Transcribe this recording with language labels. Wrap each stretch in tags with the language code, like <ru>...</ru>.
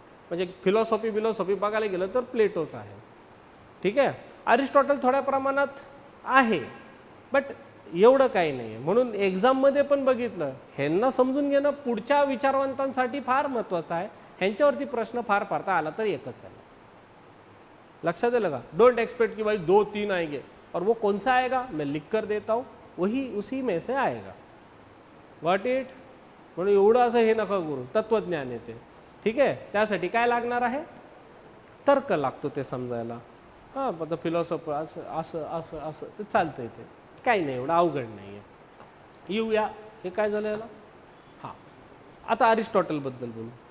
<mr>म्हणजे फिलॉसॉफी बघायला गेलं तर प्लेटोच आहे. ठीक आहे. अरिस्टॉटल थोड्या प्रमाणात आहे, बट एवढं काही नाही आहे. म्हणून एक्झाममध्ये पण बघितलं, ह्यांना समजून घेणं पुढच्या विचारवंतांसाठी फार महत्त्वाचं आहे. ह्यांच्यावरती प्रश्न फार पाडता आला तर एकच आहे. लक्षात आलं का?</mr> <en>don't expect</en> <hi>कि भाई 2-3 आएंगे और वो कौन सा आएगा मैं लिख कर देता हूँ, वही उसी में से आएगा.</hi> <en>Got it?</en> <mr>म्हणून एवढं असं हे नका करू. तत्वज्ञान येते. ठीक आहे. त्यासाठी काय लागणार आहे? तर्क लागतो ते समजायला. हां, आता फिलॉसॉफर असं असं असं असं ते चालतं ते, काही नाही, एवढं अवघड नाही आहे. येऊया, हे काय झालं याला? हां, आता अरिस्टॉटलबद्दल बोलू.</mr>